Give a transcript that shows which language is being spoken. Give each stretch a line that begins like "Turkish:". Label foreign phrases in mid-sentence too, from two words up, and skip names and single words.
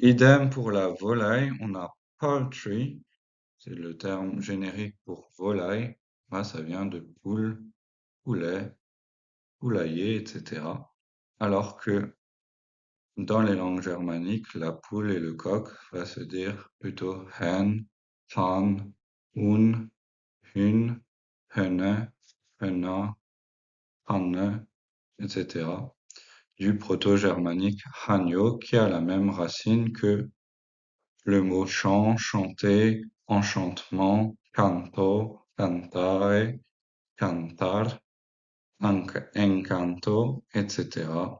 French: Idem pour la volaille, on a poultry, c'est le terme générique pour volaille. Là, ça vient de poule, poulet, poulailler, etc. Alors que dans les langues germaniques, la poule et le coq va se dire plutôt hen, han, hun, hun, henne, henna, hanne, etc. Du proto-germanique hanyo qui a la même racine que le mot chant, chanter, enchantement, canto, cantare, cantar, encanto, etc.